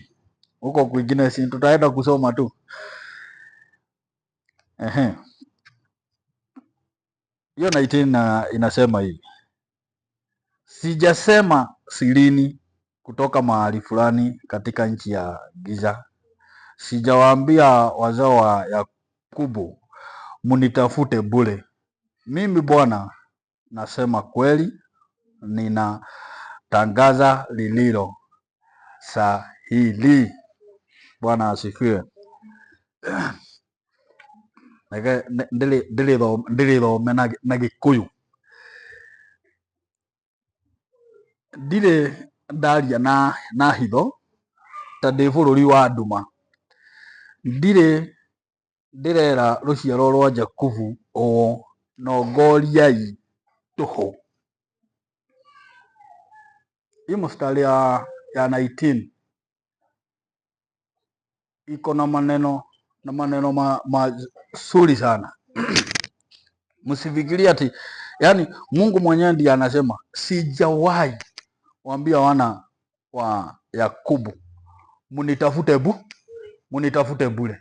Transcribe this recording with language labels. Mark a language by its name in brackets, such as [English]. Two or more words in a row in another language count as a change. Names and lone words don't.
[Swahili] Huko kwingine si tutaenda kusoma tu. Hiyo 19 inasema hivi: sijasema sirini kutoka mahali fulani katika nchi ya giza, sijawaambia wazao wa Yakobo munitafute bure. Mimi Bwana nasema kweli, ninatangaza lililo sahihi. Bwana asifiwe. [Kikuyu] Ndĩrĩthome na Gĩkũyũ. Ndirĩ ndaria na hitho ta ndĩ bũrũri wa nduma. Ndirĩ ndĩrera rũciaro rwa Jakubu ũũ nongoriai tũhũ. [Swahili] Hii mstari ya 19 iko na maneno mazuri sana. Msifikirie ati yani Mungu mwenyewe ndiye anasema sijawahi waambia wana wa Yakobo munitafute bure.